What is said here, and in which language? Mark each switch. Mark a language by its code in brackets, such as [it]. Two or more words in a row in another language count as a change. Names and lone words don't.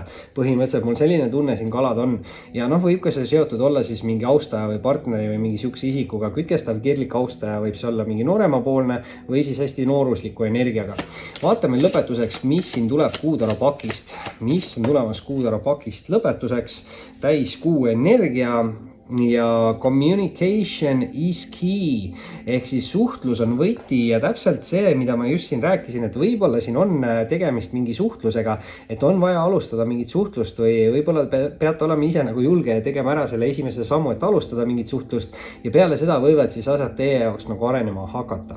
[et] Põhimõtteliselt mul selline tunne siin kalad on. Ja võib ka see seotud olla siis mingi austaja või partneri või mingi siukse isikuga. Kütkestav kirglik austaja võib see olla mingi nooremapoolne või siis hästi noorusliku energiaga. Vaatame lõpetuseks, mis siin tuleb Kuutara pakist. Mis on tulemas Kuutara pakist lõpetuseks? Täiskuu energia ja [en] communication is key [et] ehk siis suhtlus on võti ja täpselt see, mida ma just siin rääkisin, et võib-olla siin on tegemist mingi suhtlusega, et on vaja alustada mingit suhtlust või võib-olla peate olema ise nagu julge ja tegema ära selle esimese sammu, et alustada mingit suhtlust ja peale seda võivad siis asjad teie jaoks nagu arenema hakata.